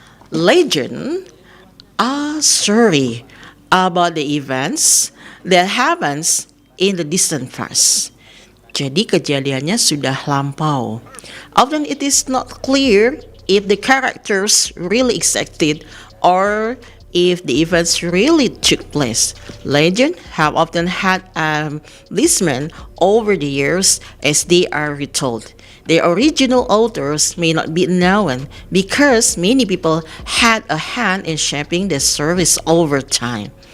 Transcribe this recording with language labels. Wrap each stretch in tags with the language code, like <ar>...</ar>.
<en>Legend are story about the events that happens in the distant past.</en> <id>Jadi kejadiannya sudah lampau.</id> <en>Often it is not clear if the characters really existed or if the events really took place. Legends have often had listened over the years as they are retold. The original authors may not be known because many people had a hand in shaping the stories over time.</en>